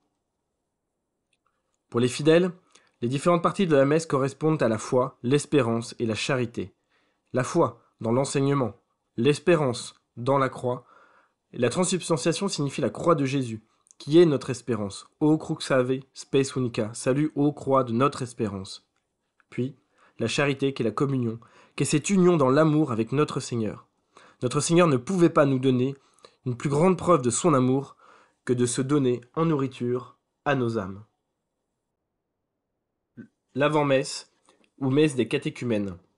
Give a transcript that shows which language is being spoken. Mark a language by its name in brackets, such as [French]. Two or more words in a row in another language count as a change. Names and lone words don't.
[French] Pour les fidèles, les différentes parties de la messe correspondent à la foi, l'espérance et la charité. La foi dans l'enseignement, l'espérance dans la croix. Et la transsubstantiation signifie la croix de Jésus, qui est notre espérance. [Latin] O crux ave, spes unica, [French] salut ô croix de notre espérance. Puis, la charité qui est la communion, qui est cette union dans l'amour avec notre Seigneur. Notre Seigneur ne pouvait pas nous donner une plus grande preuve de son amour que de se donner en nourriture à nos âmes. L'avant-messe, ou messe des catéchumènes.